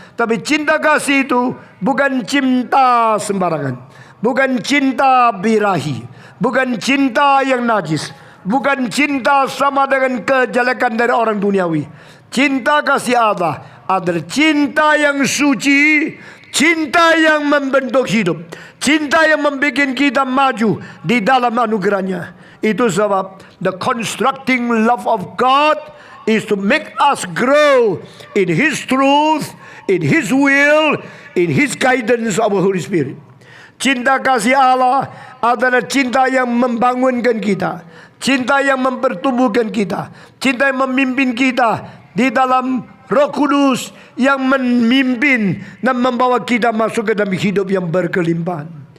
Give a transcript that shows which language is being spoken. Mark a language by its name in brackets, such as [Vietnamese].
[Indonesian] Tapi cinta kasih itu bukan cinta sembarangan, bukan cinta birahi, bukan cinta yang najis, bukan cinta sama dengan kejelekan dari orang duniawi. Cinta kasih Allah adalah cinta yang suci, cinta yang membentuk hidup, cinta yang membuat kita maju di dalam anugerahnya. Itu sebab [English] the constructing love of God is to make us grow in His truth, in His will, in His guidance of the Holy Spirit. [Indonesian] Cinta kasih Allah adalah cinta yang membangunkan kita, cinta yang mempertumbuhkan kita, cinta yang memimpin kita di dalam Roh Kudus yang memimpin dan membawa kita masuk ke dalam hidup yang berkelimpahan.